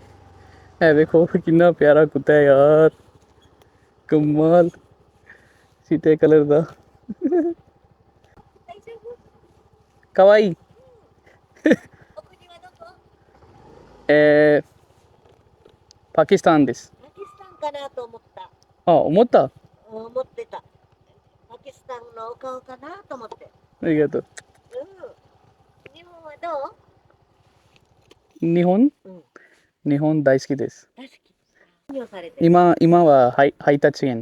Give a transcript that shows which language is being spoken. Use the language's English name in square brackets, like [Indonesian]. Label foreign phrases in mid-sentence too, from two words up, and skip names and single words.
[Punjabi] ਇਹ ਵੇਖੋ ਕਿੰਨਾ ਪਿਆਰਾ ਕੁੱਤਾ ਹੈ ਯਾਰ, ਕਮਾਲ, ਚਿੱਟੇ ਕਲਰ ਦਾ, ਕਵਾਈ। [Japanese] ਪਾਕਿਸਤਾਨ です。パキスタンかなと思った。あ、思った？思ってた。パキスタンのお顔かなと思って。ありがとう。日本はどう？日本？日本大好きです。大好き。何をされてる？今は配達員。